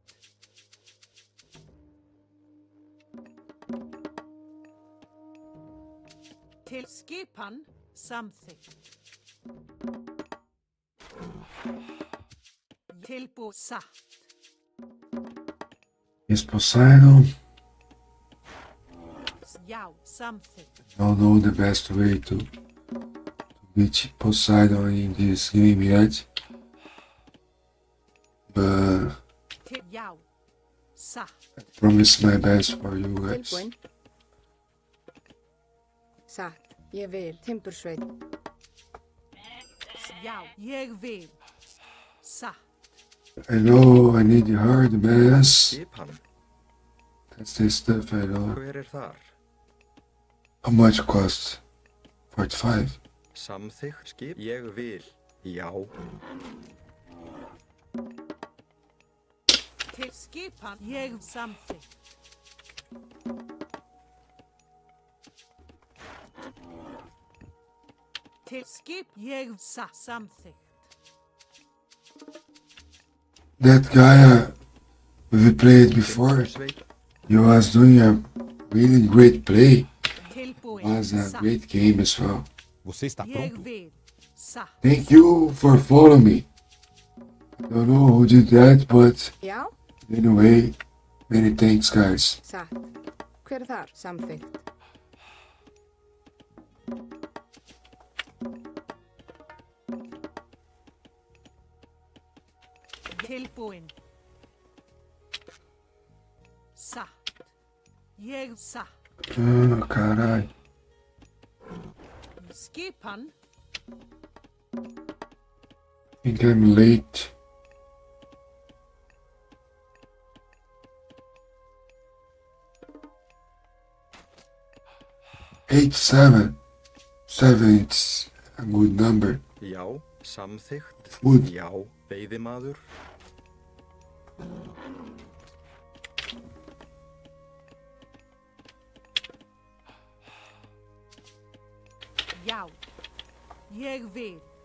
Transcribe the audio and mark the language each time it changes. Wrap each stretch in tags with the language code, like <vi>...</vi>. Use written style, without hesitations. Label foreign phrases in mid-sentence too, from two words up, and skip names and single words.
<is>Til skipan. Samþykkt. Tilbúin. Satt.</is> <en>Is Poseidon.</en> <is>Já. Samþykkt.</is> <en>Don't know the best way to beat Poseidon in this game yet. But</en> <is>Já. Satt.</is> <en>I promise my best for you guys.</en> <is>Tilbúin. Satt, ég vil. Timbursveit. Já. Ég vil. Satt.</is> <en>I know I need her the best.</en> <is>Skipan.</is> <en>That's the stuff I know.</en> <is>Hver er þar?</is> <en>How much cost? 45.</en> <is>Samþykkt skip. Ég vil. Já. Til skipan. Ég samþykkt. Til skip. Ég samþykkt.</is> <en>That guy we played before,</en> <is>Timbursveit.</is> <en>he was doing a really great play.</en> <is>Tilbúin.</is> <en>Was a</en> <is>Satt.</is> <en>great game as well.</en> <pt>Você está</pt> <is>Ég</is> <pt>pronto?</pt> <is>vil. Satt.</is> <en>Thank you for following me. I don't know who did that, but</en> <is>Já.</is> <en>anyway, many thanks, guys.</en> <is>Satt. Hver er þar? Samþykkt. Tilbúin. Satt. Ég satt.</is> <es>Oh, caray.</es> <is>Skipan.</is> <en>I think I'm late. Eight, seven. Seven, it's a good number.</en> <is>Já. Samþykkt.</is> <en>Food.</en> <is>Já. Veiðimaður. Já. Ég vil.</is>